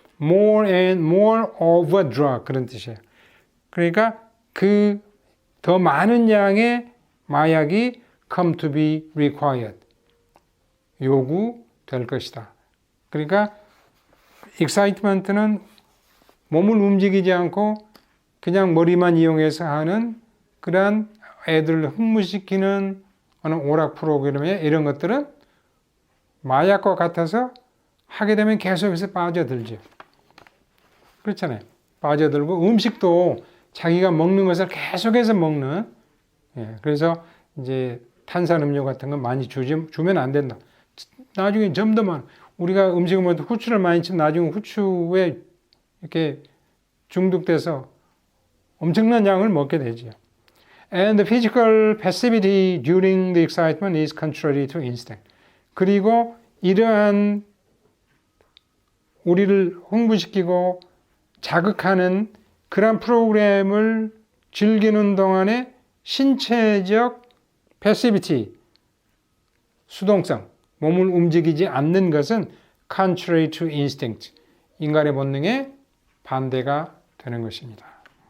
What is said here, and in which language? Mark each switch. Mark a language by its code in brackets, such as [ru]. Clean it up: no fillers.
[en] more and more of a drug [ko] 그런 뜻이에요. 그러니까 그 더 많은 양의 마약이 [en] come to be required. [ko] 요구될 것이다. 그러니까 excitement는 몸을 움직이지 않고 그냥 머리만 이용해서 하는 그러한 애들을 흥분시키는 오락 프로그램에 이런 것들은 마약과 같아서 하게 되면 계속해서 빠져들죠. 그렇잖아요. 빠져들고 음식도 자기가 먹는 것을 계속해서 먹는 그래서 이제 탄산음료 같은 건 많이 주면 안 된다. 나중에 좀 더 많아. 우리가 음식을 먹을 때 후추를 많이 치면 나중에 후추에 이렇게 중독돼서 엄청난 양을 먹게 되죠. [en] And the physical passivity during the excitement is contrary to instinct. [ko] 그리고 이러한 우리를 흥분시키고 자극하는 그런 프로그램을 즐기는 동안에 신체적 패시비티, 수동성, 몸을 움직이지 않는 것은 [en] contrary to instinct, [ko] 인간의 본능에 반대가 되는 것입니다.